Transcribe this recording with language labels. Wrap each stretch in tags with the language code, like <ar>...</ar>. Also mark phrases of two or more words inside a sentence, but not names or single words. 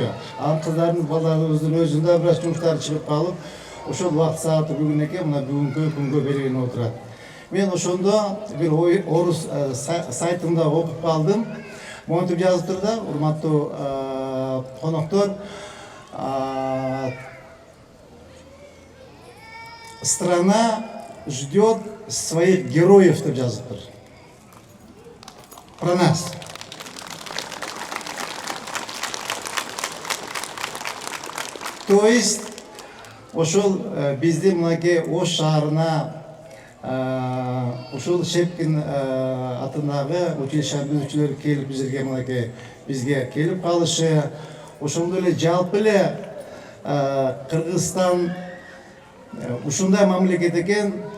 <ky>Анын кыздардын, балдарыбыздын өзүндө бир аз жумуштары чыгып калып, ошол убакыт сааты бүгүн экен, мына бүгүнкү күнгө белгиленип отурат. Мен ошондо бир орус сайтында окуп калдым. Монтип жазып тур да, урматтуу коноктор,</ky> <ru>страна ждет своих героев</ru> <ky>деп жазыптыр.</ky> <ru>Про нас. То есть,</ru> <ky>ошол бізде мынакей Ош шаарына ошол Шепкин атындағы училище бүтүүчүлөр келип бизге мынакей бизге келип калышы, ошондой эле жалпы эле Кыргызстан ушундай мамлекет экен,</ky>